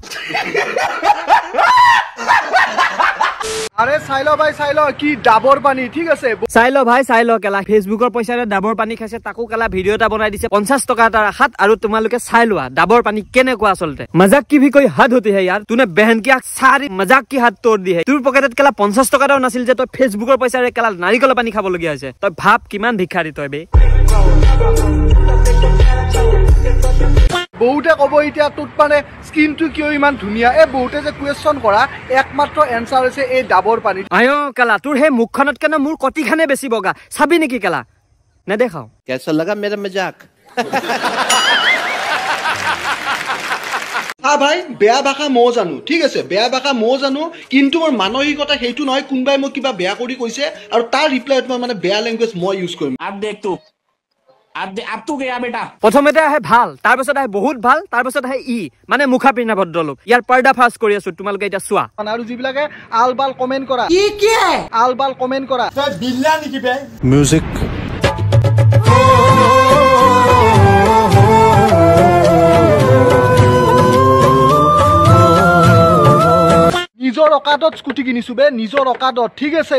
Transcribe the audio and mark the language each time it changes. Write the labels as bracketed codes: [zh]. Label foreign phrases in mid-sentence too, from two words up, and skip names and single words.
[as] আরে চাইলো ভাই চাইলো কি ডাবৰ পানী ঠিক আছে চাইলো ভাই চাইলো কেলা ফেসবুকৰ পইচাৰে ডাবৰ পানী খাইছে তাকো কেলা ভিডিও এটা বনাই দিছে 50 টকা এটা হাত আৰু তোমালোকে চাই লোৱা ডাবৰ পানী কেনেকুৱা আসলতে [hi] मज़ाक की भी कोई हद होती है यार तूने बहन की सारी मजाक की हाथ तोड़ दी है [as] তোৰ পকেটত কেলা 50 টকাও নাছিল যে তই ফেসবুকৰ পইচাৰে কেলা নাৰিকলৰ পানী খাব লগিয়া হৈছে তই ভাব কিমান ভিখাৰী তই বে বহুতে কব এতিয়া তোত মানে স্কিনটো কিয় ইমান ধুনীয়া এই বহুতে যে কোৱেশ্চন কৰা একমাত্ৰ এনসাৰ হৈছে এই ডাবৰ পানী আয়ো কেলা তোৰ হে মুখখনত কেন মোৰ কটিখানে বেছি বগা চাবি নেকি কেলা নেদেখাও [hi] कैसा लगा मेरा मजाक [as] ভাই বেয়া ভাষা মই জানো ঠিক আছে বেয়া ভাষা মই জানো কিন্তু মোৰ মানসিকতা সেইটো নহয় কোনবাই মোক কিবা বেয়া কৰি কৈছে আৰু তাৰ ৰিপ্লাইত মই মানে বেয়া ল্যাঙ্গুৱেজ মই ইউজ কৰিম [hi] अब देख तू अब तू गया बेटा [as] প্ৰথমতে আহে ভাল তাৰ পিছত আহে বহুত ভাল তাৰ পিছত আহে ই মানে মুখা পিন্ধা ভদ্ৰলোক ইয়াৰ পৰ্দা ফাঁস কৰি আছো তোমালোকে এটা চোৱা আৰু যিবিলাকে আলবাল কমেন্ট কৰা কি আলবাল কমেন্ট কৰা বিল্লা নেকি বে মিউজিক নিজৰ অকাদত স্কুটি কিনিছো বে নিজৰ অকাদত ঠিক আছে